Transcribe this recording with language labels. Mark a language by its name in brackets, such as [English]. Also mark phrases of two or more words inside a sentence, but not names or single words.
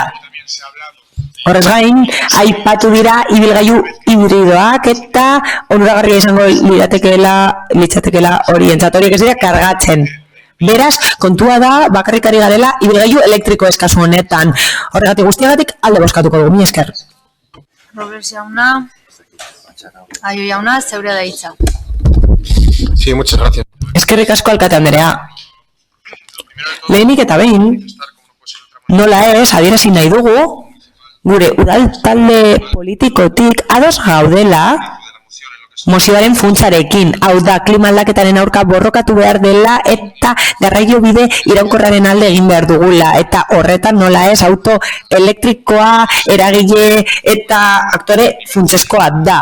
[Basque] Horrez gain, aipatu dira ibilgailu hibridoak eta onuragarria izango litzatekeela horientzat, horiek ez dira kargatzen. Beraz, kontua da, bakarrikari garela ibilgailu elektriko eskazu honetan. Horregatik guztiagatik alde bozkatuko dugu, mi esker. Robles jauna, Aio jauna, zeurea da hitza. [Spanish] Sí, muchas gracias. [Basque] Eskerrik asko alkate Andrea. Lehenik eta behin, nola ez, adierazi nahi dugu, gure udal talde politikotik ados gaudela mozioaren funtsarekin, hau da klima aldaketaren aurka borrokatu behar dela eta garraio bide iraunkorraren alde egin behar dugula, eta horretan nola ez auto elektrikoa eragile eta aktore funtseskoa da.